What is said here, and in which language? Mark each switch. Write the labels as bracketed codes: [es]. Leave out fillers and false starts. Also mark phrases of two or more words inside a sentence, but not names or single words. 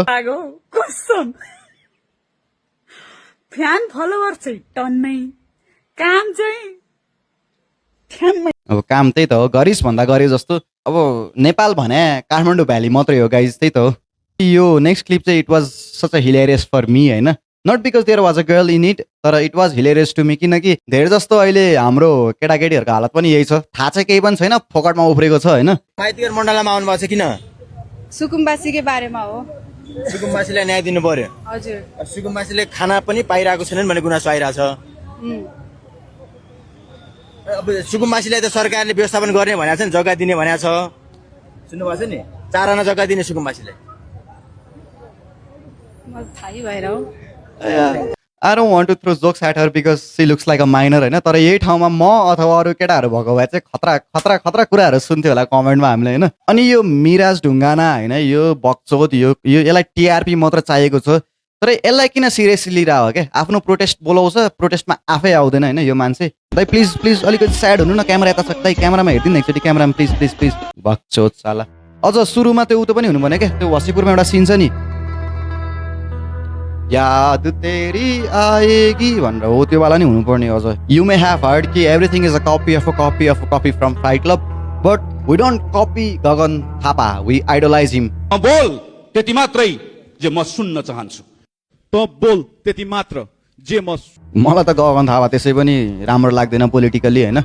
[ne] लाग्यो कसम। फ्यान फलोवर चाहिँ टन्नै, काम चाहिँ ठ्याम्मै। अब काम त्यही त हो, गरिस् भन्दा गरे जस्तो। अब नेपाल भने काठमाडौँ भ्याली मात्रै हो गाइज, त्यही त हो। यो नेक्स्ट क्लिप चाहिँ [en] It was such a hilarious for me होइन, Not because there was a girl in it, तर It was hilarious to me. [ne] किनकि धेरै जस्तो अहिले हाम्रो केटाकेटीहरूको हालत पनि यही छ, थाहा चाहिँ केही पनि छैन, फोकटमा उफ्रेको छ होइन। माइतीघर मण्डलमा आउनु भएको छ किन? सुकुम्बासीकै बारेमा हो। सुकुम्बासीलाई न्याय दिनु पर्यो। हजुर। सुकुम्बासीले खाना पनि पाइरहेको छैनन् भन्ने गुनासो आइरहेछ। अब सुकुम्बासीलाई त सरकारले व्यवस्थापन गर्ने भनेको छ नि, जग्गा दिने भनेको छ, सुन्नुभएको छ नि, 4 आना जग्गा दिने सुकुम्बासीलाई। मलाई थाहै भएर हो। [en] I don't want to throw jokes at her because she looks like a minor होइन। [ne] तर यही ठाउँमा म अथवा अरू केटाहरू भएको भए चाहिँ खतरा कुराहरू सुन्थ्यो होला कमेन्टमा हामीले होइन। अनि यो मिराज ढुङ्गाना होइन, यो बक्चोद, यो यसलाई टिआरपी मात्र चाहिएको छ, तर यसलाई किन सिरियसली लिइरहेको हो क्या? आफ्नो प्रोटेस्ट बोलाउँछ, प्रोटेस्टमा आफै आउँदैन होइन यो मान्छे। दाइ प्लिज अलिकति स्याड हुनु न, क्यामेरा यता सक्दै क्यामेरामा हेरिदिनु एकचोटि, क्यामेरामा प्लिज [hi] बक्चोद साला। [ne] अझ सुरुमा त्यो उतो पनि हुनु भने क्या, त्यो वसीपुरमा एउटा सिन छ नि, [hi] याद तेरी आएगी [ne] भनेर, हो त्यो वाला नि हुनुपर्ने। [en] अझ you may have heard ki everything is a copy of a copy from Fight Club, but we don't copy Gagan Thapa, we idolize him. [ne] बोल त्यति मात्रै जे म सुन्न चाहन्छु, त बोल त्यति मात्र जे मलाई त गगन थापा त्यसै पनि राम्रो लाग्दैन पोलिटिकली होइन।